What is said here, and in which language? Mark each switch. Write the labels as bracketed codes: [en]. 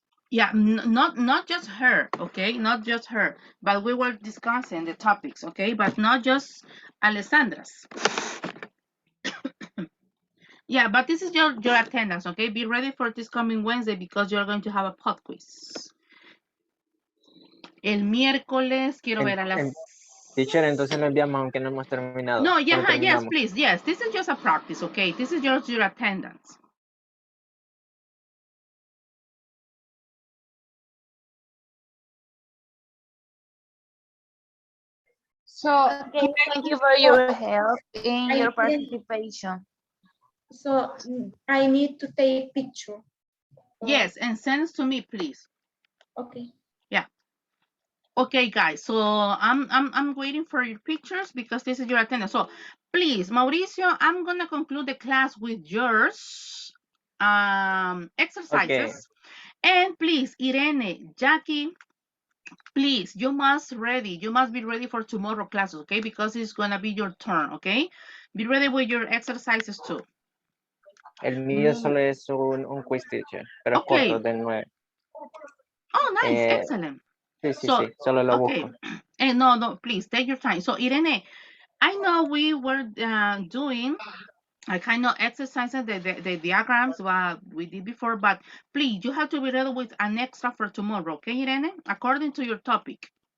[en] Yeah, not just her, okay, not just her, but we were discussing the topics, okay, but not just Alessandra's. Yeah, but this is your attendance, okay? Be ready for this coming Wednesday because you're going to have a pop quiz. [es] El miércoles quiero ver a las. Teacher, entonces lo enviamos aunque no hemos terminado. [en] No, yeah, yes, [es] terminamos. [en] please, yes. This is just a practice, okay? This is just your attendance. So, okay, thank you for your help in your participation. So I need to take picture. Yes, and send it to me, please. Okay. Yeah. Okay, guys. So I'm waiting for your pictures because this is your attendance. So please, Mauricio, I'm gonna conclude the class with yours exercises. Okay. And please, Irene, Jackie, please, you must be ready for tomorrow classes, okay? Because it's gonna be your turn, okay? Be ready with your exercises too. [es] El mío solo es un quiz, teacher, pero es corto, de 9. [en] Oh, nice, excellent. [es] Sí, solo lo busco. [en] No, please take your time. So Irene, I know we were doing I kind of exercises the diagrams what we did before, but please, you have to be ready with an extra for tomorrow, okay, Irene? According to your topic.